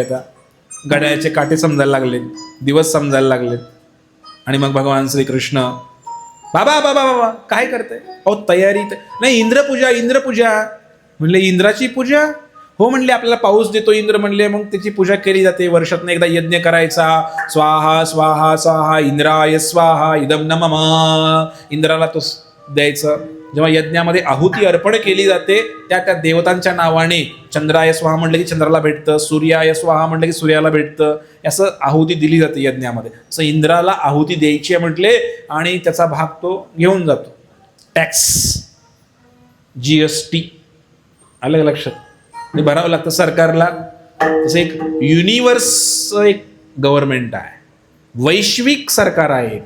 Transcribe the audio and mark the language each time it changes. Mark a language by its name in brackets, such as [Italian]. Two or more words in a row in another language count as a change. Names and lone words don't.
[Marathi] आता घड्याळाचे काटे समजायला लागलेत, दिवस समजायला लागलेत. आणि मग भगवान श्रीकृष्ण, बाबा बाबा बाबा काय करते, अहो तयारी नाही, इंद्रपूजा. म्हणले इंद्राची पूजा, हो म्हणले, आपल्याला पाऊस देतो इंद्र म्हणले, मग त्याची पूजा केली जाते. वर्षातनं एकदा यज्ञ करायचा, [Sanskrit] स्वाहा स्वाहा स्वाहा इंद्राय स्वाहा इदम नमः, [Marathi] इंद्राला तो द्यायचं. जेव्हा यज्ञामध्ये आहुती अर्पण केली जाते त्या त्या देवतांच्या नावाने, [Sanskrit] चंद्राय स्वाहा [Marathi] म्हटलं की चंद्राला भेटतं, [Sanskrit] सूर्याय स्वाहा [Marathi] म्हटलं की सूर्याला भेटतं, असं आहुती दिली जाते यज्ञामध्ये. असं इंद्राला आहुती द्यायची आहे म्हटले, आणि त्याचा भाग तो घेऊन जातो. टॅक्स, GST आलं लक्षात, आणि भरावं लागतं सरकारला. तसं एक युनिवर्स, एक गव्हर्नमेंट आहे, वैश्विक सरकार आहे एक.